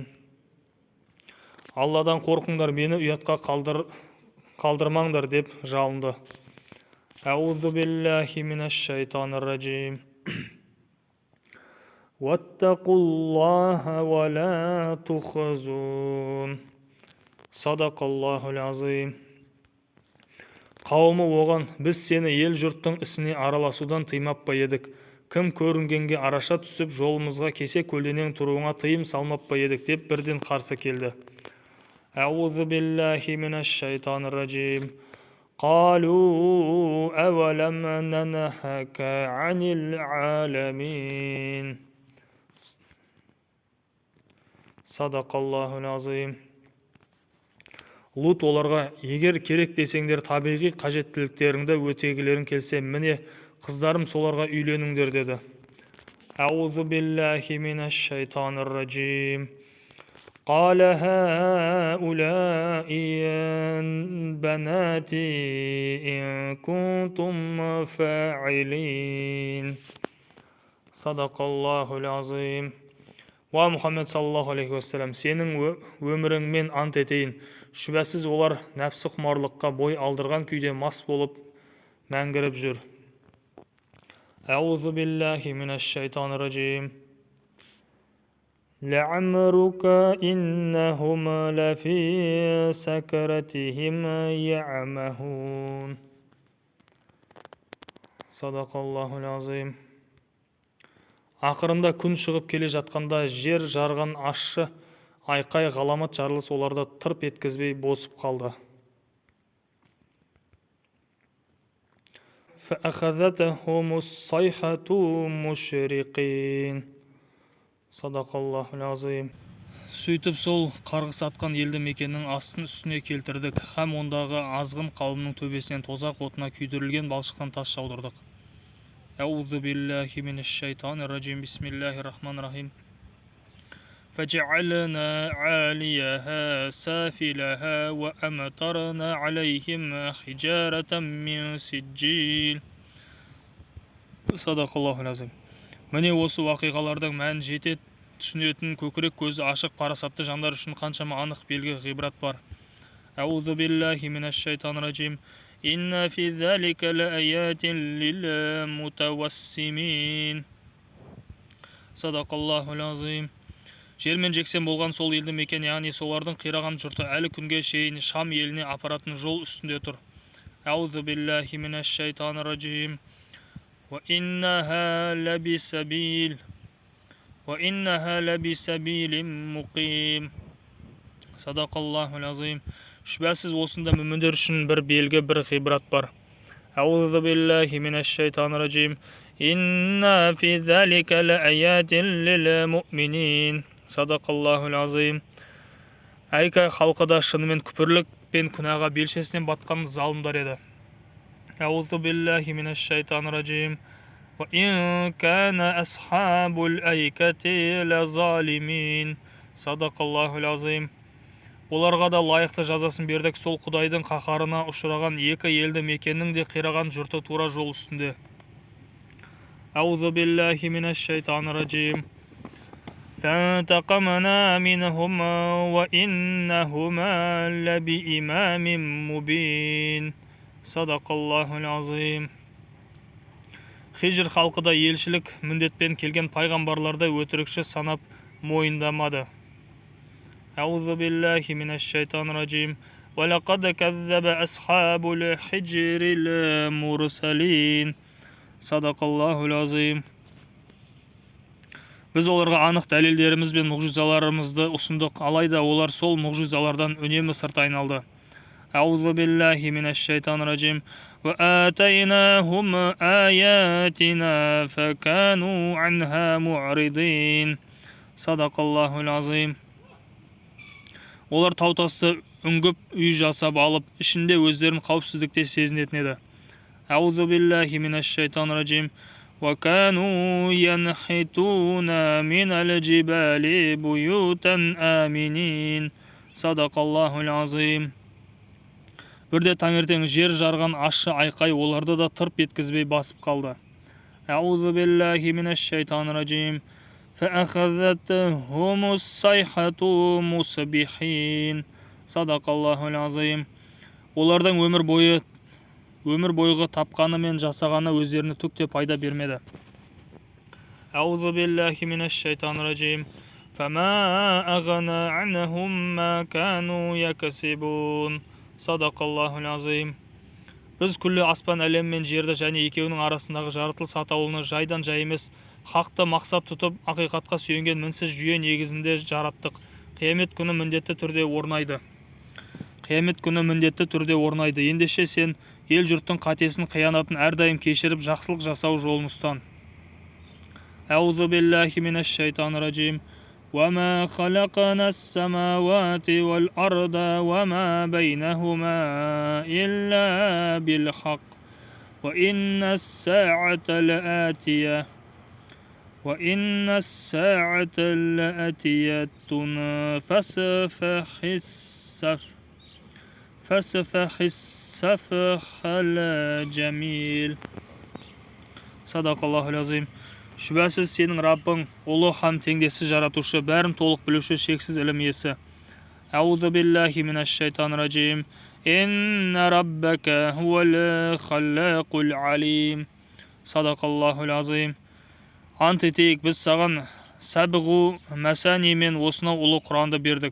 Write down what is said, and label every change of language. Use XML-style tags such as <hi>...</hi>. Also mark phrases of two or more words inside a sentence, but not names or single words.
<kk>Алладан қорқыңдар, мені ұятқа қалдырмаңдар деп жалынды.</kk> <ar>أعوذ بالله من الشيطان الرجيم. واتقوا الله ولا تخزون. صدق الله العظيم.</ar> <kk>Қауымы оған: біз сені ел жұрттың ісіне араласудан тыймап па едік? Кім көрінгенге араша түсіп жолымызға кесе көлденең тұруыңа тыйым салмап па едік деп бірден қарсы келді.</kk> <ar>أعوذ بالله من الشيطان الرجيم. قالوا أولم ننهك عن العالمين. صدق الله العظيم.</ar> <kk>Лут оларға: егер керек десеңдер, табиғи қажеттіліктеріңді өтегілерің келсе, міне қыздарым, соларға үйленіңдер деді.</kk> <ar>أعوذ بالله من الشيطان الرجيم. قال هؤلاء بناتي إن كنتم فاعلين. صدق الله العظيم. و محمد صلى الله عليه وسلم,</ar> <kk>сенің өміріңмен ант етейін. Шүбәсіз олар нәпсі құмарлыққа бой алдырған күйде мас болып мәңгіріп жүр.</kk> <ar>أعوذ بالله من الشيطان الرجيم. لعمرك إنهم لفي سكرتهم يعمهون. صدق الله العظيم.</ar> <kk>Ақырында күн шығып келе жатқанда жер жарған ащы айқай ғаламат жарылыс оларды тырп еткізбей босып қалды.</kk> <ar>فأخذتهم الصيحة مشرقين. صدق الله العظيم.</ar> <kk>Сөйтіп сол қарғыс атқан елді мекеннің астын үстіне келтірдік, һәм ондағы азғын қауымның төбесінен тозақ отына күйдірілген балшықтан тас жаудырдық.</kk> <ar>أعوذ بالله من الشيطان الرجيم. بسم الله الرحمن الرحيم. فجعلنا عاليها سافلها وأمطرنا عليهم حجارة من سجيل. صدق الله العظيم.</ar> <kk>Міне осы уақиғалардың мәнін жете түсінетін көкірек көзі ашық парасатты жандар үшін қаншама анық белгі ғибрат бар.</kk> <ar>أعوذ بالله من الشيطان الرجيم. إن في ذلك لآيات للمتوسمين. صدق الله العظيم.</ar> <kk>Жермен жексен болған сол елді мекен, яғни солардың қираған жұрты әлі күнге шейін Шам еліне апаратын жол үстінде тұр.</kk> <ar>أعوذ بالله من الشيطان الرجيم. وإنها لبسبيل مقيم. صدق الله العظيم.</ar> <kk>Шүбәсіз осында мүміндер үшін бір белгі, бір ғибрат бар.</kk> <ar>أعوذ بالله من الشيطان الرجيم. إن في ذلك لآية للمؤمنين. صدق الله العظيم.</ar> <kk>Айка халқы да шынымен күпірлік пен күнәға белшесінен батқан залымдар еді.</kk> <ar>أعوذ بالله من الشيطان الرجيم. وإن كان أصحاب الأيكة لظالمين. صدق الله العظيم.</ar> <kk>Оларға да лайықты жазасын бердік. Сол Құдайдың қаһарына ұшыраған екі елді мекеннің де қираған жұрты тура жол үстінде.</kk> <ar>أعوذ بالله من الشيطان الرجيم. فانتقمنا منهما وإنهما لبإمام مبين. صدق الله العظيم.</ar> <kk>Хижр халқы да елшілік міндетпен келген пайғамбарларды өтірікші санап мойындамады.</kk> <ar>أعوذ بالله من الشيطان الرجيم. وَلَقَدْ كَذَّبَ أَصْحَابُ الْحِجْرِ الْمُرْسَلِينَ. صدق الله العظيم.</ar> <kk>Біз оларға анық дәлелдеріміз бен мұғжизаларымызды ұсындық, алайда олар сол мұғжизалардан үнемі сырт айналды.</kk> <ar>أعوذ بالله من الشيطان الرجيم. وآتيناهم آياتنا فكانوا عنها معرضين. صدق الله العظيم.</ar> <kk>Олар таутасты үңгіп үй жасап алып, ішінде өздерін қауіпсіздікте сезінетін еді.</kk> <ar>أعوذ بالله من الشيطان الرجيم. وَكَانُوا يَنْحِتُونَ مِنَ الْجِبَالِ بُيُوتًا آمِنِينَ. صدق الله العظيم.</ar> <kk>Бірде таңертең жер жарған ащы айқай оларды да тырп еткізбей басып қалды.</kk> <ar>أعوذ بالله من الشيطان الرجيم. فَأَخَذَتْهُمُ الصَّيْحَةُ مُصْبِحِينَ. صدق الله العظيم.</ar> <kk>Олардың өмір бойғы тапқаны мен жасағаны өздеріне түк те пайда бермеді.</kk> <ar>أعوذ بالله من الشيطان الرجيم. فَمَا أَغْنَى عَنْهُمْ مَا كَانُوا يَكْسِبُونَ. صدق الله العظيم.</ar> <kk>Біз күллі аспан әлем мен жерді және екеуінің арасындағы жаратылыс атаулыны жайдан жай емес, хақты мақсат тұтып, ақиқатқа сүйенген мінсіз жүйе негізінде жараттық. Қиямет күні міндетті түрде орнайды. Ендеше сен ел жұрттың қатесін, қиянатын әрдайым кешіріп, жақсылық жасау жолын ұстан.</kk> <ar>أعوذ بالله من الشيطان الرجيم. وَمَا خَلَقْنَا السَّمَاوَاتِ وَالْأَرْضَ وَمَا بَيْنَهُمَا إِلَّا بِالْحَقِّ وَإِنَّ السَّاعَةَ لَآتِيَةٌ فَاسْفَحِ السَّفْحَ الْجَمِيلَ. صدق الله العظيم.</ar> <kk>Шүбәсіз сенің Раббың ұлы һәм теңдессіз жаратушы, бәрін толық білуші, шексіз ілім иесі.</kk> <ar>أعوذ بالله من الشيطان الرجيم. إن ربك هو الخلاق العليم. صدق الله العظيم.</ar> <kk>Ант етейік, біз саған</kk> <ar>سبع مثاني</ar> <kk>мен осынау ұлы Құранды бердік.</kk>